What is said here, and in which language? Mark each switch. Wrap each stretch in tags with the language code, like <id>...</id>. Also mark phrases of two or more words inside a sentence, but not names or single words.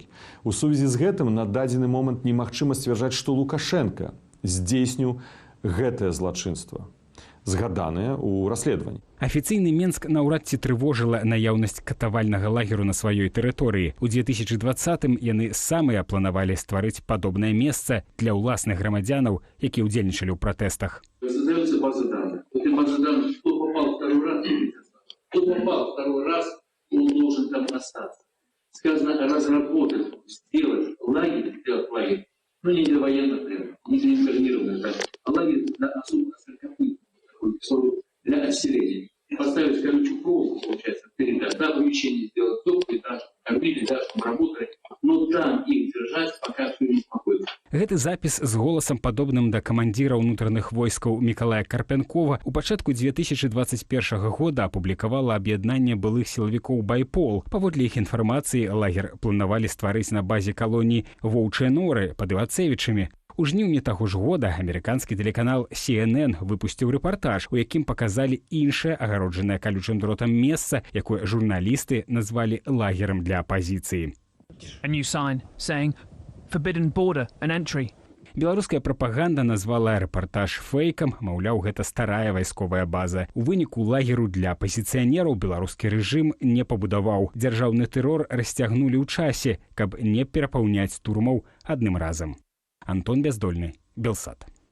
<be>У сувязі з гэтым на дадзены момант немагчыма сцвярджаць, што Лукашэнка здзейсніў гэтае злачынства, згаданыя ў расследаванні. Афіцыйны Менск наўрад ці трывожыла наяўнасць катавальнага лагеру на сваёй тэрыторыі. У 2020-м яны самыя планавалі стварыць падобнае месца для ўласных грамадзянаў, якія ўдзельнічалі ў пратэстах.</be> <ru>Создается база данных. Этой базы данных, кто попал второй раз, он должен там остаться. Сказано разработать, сделать лагерь, не для военных, не для интернированных, а лагерь для особо сороковых, для отселения. Поставить колючую проволоку, получается, да, помещение сделать топливо, да, кормили, да, чтобы работали, но там их держать, пока все не спокойно.</ru> <be>Гэты запіс з голасам падобным да камандзіра ўнутраных войскаў Мікалая Карпянкова у пачатку 2021 года апублікавала аб'яднанне былых сілавікоў «Байпол». Паводле іх інфармацыі, лагер планавалі стварыць на базе калоніі «Воўчыя норы» пад Івацевічамі. У жніўні таго ж года амерыканскі тэлеканал CNN выпусціў рэпартаж, у якім паказалі іншае агароджанае калючым дротам месца, якое журналісты назвалі лагерам для апазіцыі.</be> <en>A new sign saying forbidden border and entry.</en> <be>Беларуская прапаганда назвала рэпартаж фэйкам, маўляў, гэта старая вайсковая база. У выніку лагеру для апазіцыянераў беларускі рэжым не пабудаваў. Дзяржаўны тэрор расцягнулі ў часе, каб не перапаўняць турмаў адным разам. Антон Бяздольны, Белсат.</be>